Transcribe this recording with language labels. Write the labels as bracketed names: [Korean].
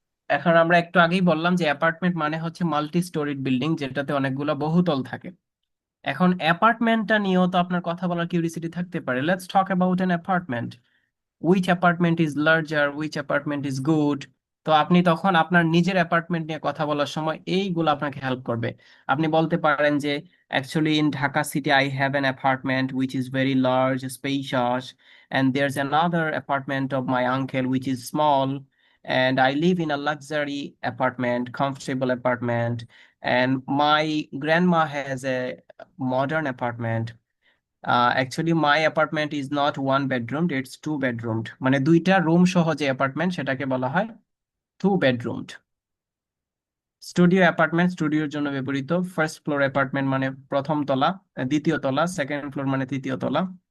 [Bangla] এখন আমরা একটু আগেই বললাম যে অ্যাপার্টমেন্ট মানে হচ্ছে মাল্টি স্টোরিড বিল্ডিং যেটাতে অনেকগুলো বহুতল থাকে। এখন অ্যাপার্টমেন্টটা নিয়েও তো আপনার কথা বলার কিউরিসিটি থাকতে পারে। [English] Let's talk about an apartment, which apartment is larger, which apartment is good. [Bangla] তো আপনি তখন আপনার নিজের অ্যাপার্টমেন্ট নিয়ে কথা বলার সময় এইগুলো আপনাকে হেল্প করবে। আপনি বলতে পারেন যে [English] Actually in Dhaka city I have an apartment which is very large spacious, and there's another apartment of my uncle which is small, and I live in a luxury apartment, comfortable apartment, and my grandma has a modern apartment. Actually my apartment is not one bedroomed, it's two bedroomed, [Bangla] মানে দুইটা room সহ যে apartment সেটাকে বলা হয় two বেডরুমড। Studio apartment স্টুডিওর জন্য ব্যবহৃত। ফার্স্ট ফ্লোর অ্যাপার্টমেন্ট মানে প্রথম তলা, দ্বিতীয় তলা, সেকেন্ড ফ্লোর মানে তৃতীয় তলা।